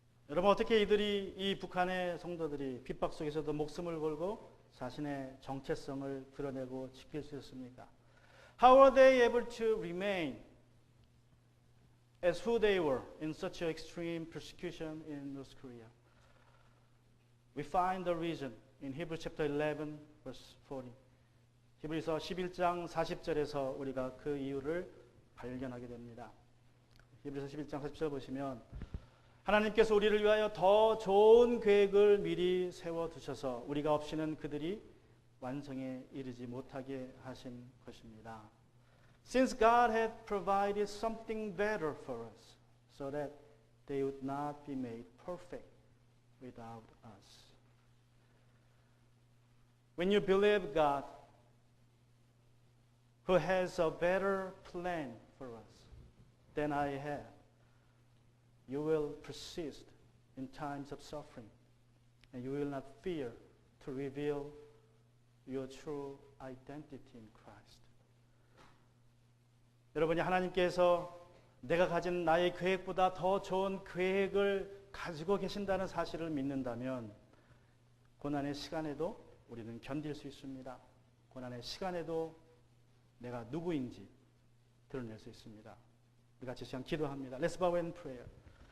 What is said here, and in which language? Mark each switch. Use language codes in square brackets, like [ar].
[ko] 여러분, 어떻게 이 북한의 성도들이 핍박 속에서도 목숨을 걸고 자신의 정체성을 드러내고 지킬 수 있었습니까? [en] How are they able to remain as who they were in such an extreme persecution in North Korea? We find the reason in Hebrews chapter 11 verse 40. [ko] 히브리서 11장 40절에서 우리가 그 이유를 발견하게 됩니다. 히브리서 11장 40절 보시면 하나님께서 우리를 위하여 더 좋은 계획을 미리 세워두셔서 우리가 없이는 그들이 완성에 이르지 못하게 하신 것입니다. [en] Since God had provided something better for us, so that they would not be made perfect without us. When you believe God, who has a better plan for us than I have, you will persist in times of suffering, and you will not fear to reveal your true identity in Christ. [ko] 여러분이 하나님께서 내가 가진 나의 계획보다 더 좋은 계획을 가지고 계신다는 사실을 믿는다면 고난의 시간에도 우리는 견딜 수 있습니다. 고난의 시간에도 내가 누구인지 드러낼 수 있습니다. 우리 같이 시간 기도합니다. [en] Let's bow in prayer.